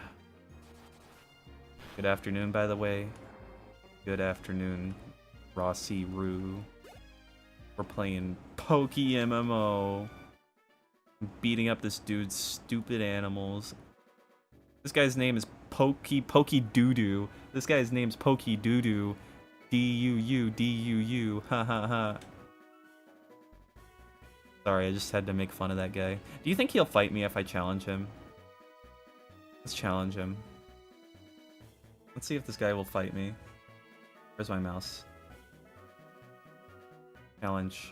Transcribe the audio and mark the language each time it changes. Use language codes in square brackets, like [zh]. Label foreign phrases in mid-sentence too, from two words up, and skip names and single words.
[en] Good afternoon, by the way. Good afternoon, Rossi Roo. We're playing PokeMMO. Beating up this dude's stupid animals. This guy's name is Pokedoodoo. This guy's name's Pokedoodoo. D-U-U. Ha ha ha. Sorry, I just had to make fun of that guy. Do you think he'll fight me if I challenge him? Let's challenge him. Let's see if this guy will fight me. Where's my mouse? Challenge.